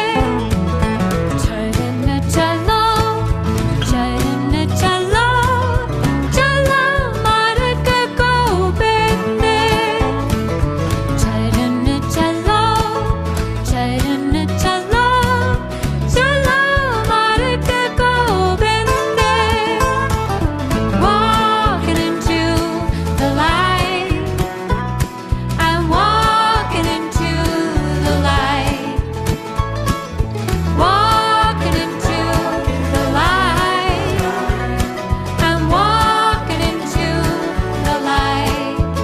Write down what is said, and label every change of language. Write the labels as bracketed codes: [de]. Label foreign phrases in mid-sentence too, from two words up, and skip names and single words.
[hi] Chalo, chalo, chalo, marke ko bende. Chalo, chalo, marke ko bende. [en] Walking into the light. I'm walking into the light. Walking into the light. I'm walking into the light.